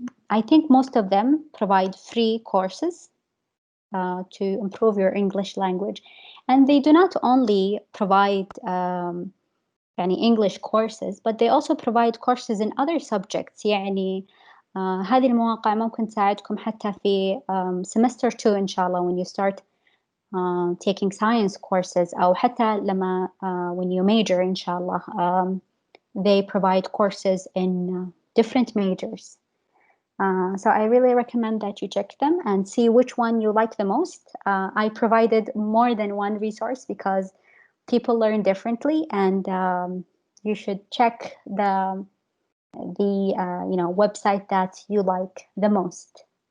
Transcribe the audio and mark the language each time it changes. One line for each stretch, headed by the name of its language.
English: I think most of them provide free courses to improve your English language. And they do not only provide English courses, but they also provide courses in other subjects.
Arabic: يعني هذه المواقع ممكن تساعدكم حتى في semester 2 إن شاء الله
English: when you start taking science courses
Arabic: أو حتى لما
English: when you major
Arabic: إن شاء الله.
English: They provide courses in different majors. So I really recommend that you check them and see which one you like the most. I provided more than one resource because people learn differently, and you should check the website that you like the most.